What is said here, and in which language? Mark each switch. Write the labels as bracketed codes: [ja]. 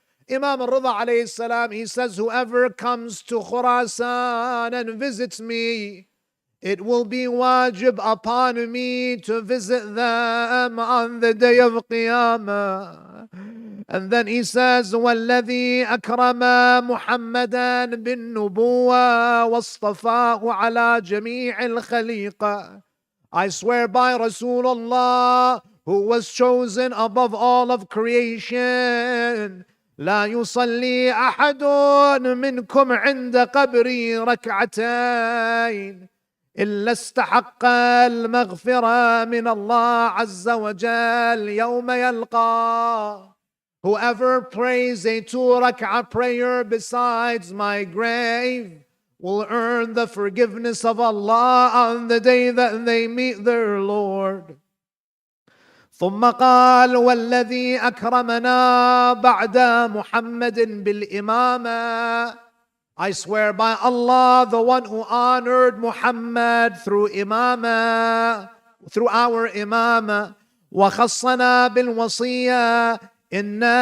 [en] Imam Ar-Ridha alayhi salam, he says, whoever comes to Khurasan and visits me, it will be wajib upon me to visit them on the day of Qiyamah. And then he says, [ar] وَالَّذِي أَكْرَمَ مُحَمَّدًا بِالنُّبُوَّةِ وَاصْطَفَاهُ عَلَى جَمِيعِ الْخَلِيقَةِ. [en] I swear by Rasulullah, who was chosen above all of creation, [ar] لا يصلي أحد منكم عند قبري ركعتين إلا استحق المغفرة من الله عز وجل يوم يلقى. [en] Whoever prays a 2 rak'ah prayer besides my grave will earn the forgiveness of Allah on the day that they meet their Lord. [ar] ثم قال والذي أكرمنا بعد محمد بالإمامة. [en] I swear by Allah, the one who honored Muhammad through imamah, through our imamah, [ar] وخصنا بالوصية إن